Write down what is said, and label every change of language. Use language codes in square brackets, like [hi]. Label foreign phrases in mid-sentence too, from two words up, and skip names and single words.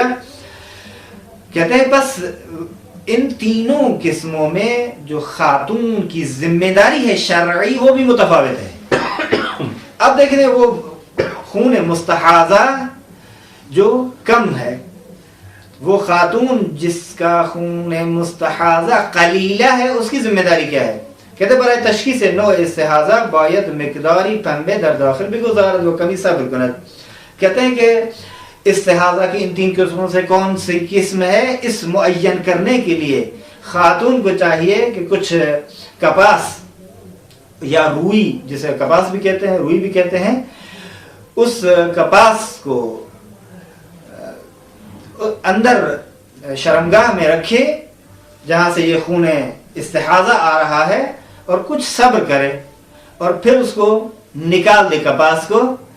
[ur] کہتے ہیں بس ان تینوں قسموں میں جو خاتون کی ذمہ داری ہے شرعی وہ بھی متفاوت ہے. اب دیکھیں وہ خون مستحاضہ جو کم ہے، وہ خاتون جس کا خون مستحاضہ قلیلہ ہے، اس کی ذمہ داری کیا ہے؟ کہتے ہیں [fa] برای تشخیص نوع استحاضہ باید مقداری پنبے در داخل بگذارد و کمی صبر کند. [ur] کہتے ہیں کہ استحاضہ کی ان 3 قسموں سے کون سی قسم ہے، اس معین کرنے کے لیے خاتون کو چاہیے کہ کچھ کپاس یا روئی، جسے کپاس بھی کہتے ہیں، روئی بھی کہتے ہیں، اس کپاس کو اندر شرمگاہ میں رکھے جہاں سے یہ خون استحاضہ آ رہا ہے، اور کچھ صبر کرے اور پھر اس کو نکال دے کپاس کو.